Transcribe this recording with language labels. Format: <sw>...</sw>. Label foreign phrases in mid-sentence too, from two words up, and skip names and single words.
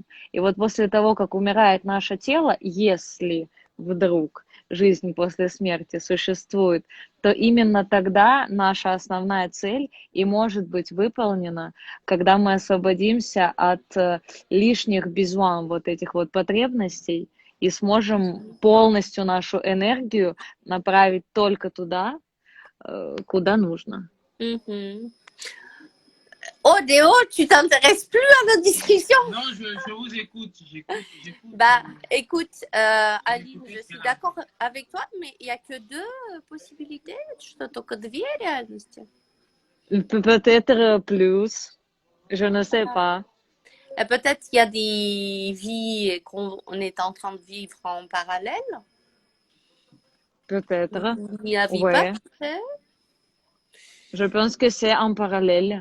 <ru>И вот после того, как умирает наше тело, если вдруг жизнь после смерти существует, то именно тогда наша основная цель и может быть выполнена, когда мы освободимся от лишних безуан, вот этих вот потребностей, и сможем полностью нашу энергию направить только туда, куда нужно. Mhm.</ru> <fr>Oh, Déo, tu t'intéresses plus à notre discussion? Non, je vous écoute. J'écoute. Bah, écoute, Aline, Écoutez je ce suis qu'elle a d'accord avec toi, mais il n'y a que deux possibilités,</fr> <ru>что только две реальности.</ru> <fr>Peut-être plus. Je ne sais pas. Et peut-être il y a des vies qu'on est en train de vivre en parallèle. Peut-être. Il n'y avait pas Ouais. de fait. Je pense que c'est en parallèle.</fr>